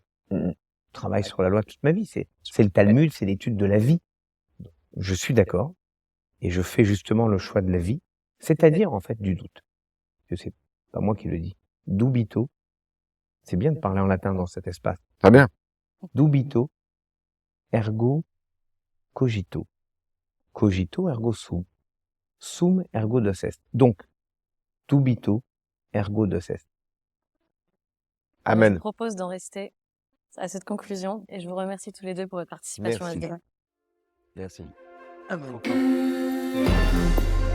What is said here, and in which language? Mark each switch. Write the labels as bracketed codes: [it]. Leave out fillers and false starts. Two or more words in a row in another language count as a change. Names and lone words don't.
[fr] Je travaille sur la loi toute ma vie, c'est le Talmud, c'est l'étude de la vie. Je suis d'accord. et je fais justement le choix de la vie, c'est-à-dire en fait du doute. Que c'est pas moi qui le dis. Dubito. C'est bien de parler en latin dans cet espace. Très bien. [la] Dubito, ergo cogito. Cogito ergo sum. Sum ergo dos est. [fr] Donc, [la] dubito ergo dos est. [fr] Je Amen. vous propose d'en rester à cette conclusion et je vous remercie tous les deux pour votre participation à ce Merci. débat. Merci. Amen.